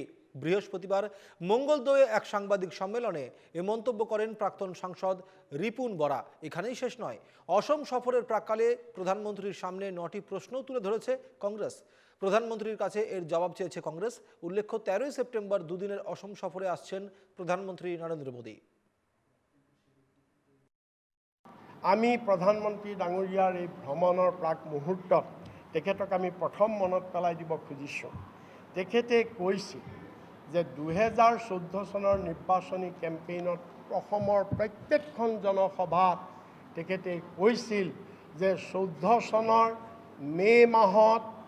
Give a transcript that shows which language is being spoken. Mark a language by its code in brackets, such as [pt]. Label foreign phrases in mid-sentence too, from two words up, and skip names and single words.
[bn] বৃহস্পতিবার মঙ্গলদয়ে এক সাংবাদিক সম্মেলনে এ মন্তব্য করেন প্রাক্তন সাংসদ রিপুন বরা। এখানেই শেষ নয়, অসম সফরের প্রাক্কালে প্রধানমন্ত্রীর সামনে 9টি প্রশ্নও তুলে ধরেছে কংগ্রেস। প্রধানমন্ত্রীর কাছে এর জবাব চেয়েছে কংগ্রেস। উল্লেখ্য, 13ই সেপ্টেম্বর দুদিনের অসম সফরে আসছেন প্ৰধানমন্ত্ৰী নৰেন্দ্ৰ মোদী। [as] আমি প্ৰধানমন্ত্ৰী ডাঙৰীয়াৰ এই ভ্ৰমণৰ প্ৰাক মুহূৰ্তত তেখেতক আমি প্ৰথম মনত পেলাই দিব খুজিছোঁ। তেখেতে কৈছিল যে 2014 চনৰ নিৰ্বাচনী কেম্পেইনত অসমৰ প্ৰত্যেকখন জনসভাত তেখেতে কৈছিল যে 14 চনৰ মে' মাহত